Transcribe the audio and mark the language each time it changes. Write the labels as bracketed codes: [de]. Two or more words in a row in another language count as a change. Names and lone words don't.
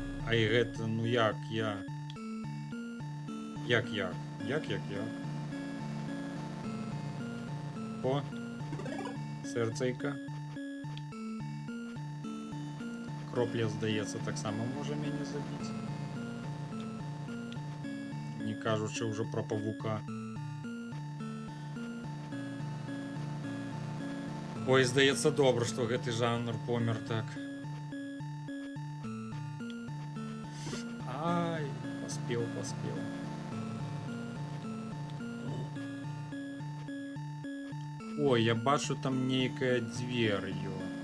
[be] А і гэта, ну як я? Як? [uk] О, серцейка. Кропля, здається, так само може мяне забіць. Не кажучи вже про павука. Ой, [be] здаецца, добра, што гэты жанр помер так. Ай, паспеў. Ой, я бачу там нейкае дзвер'ё.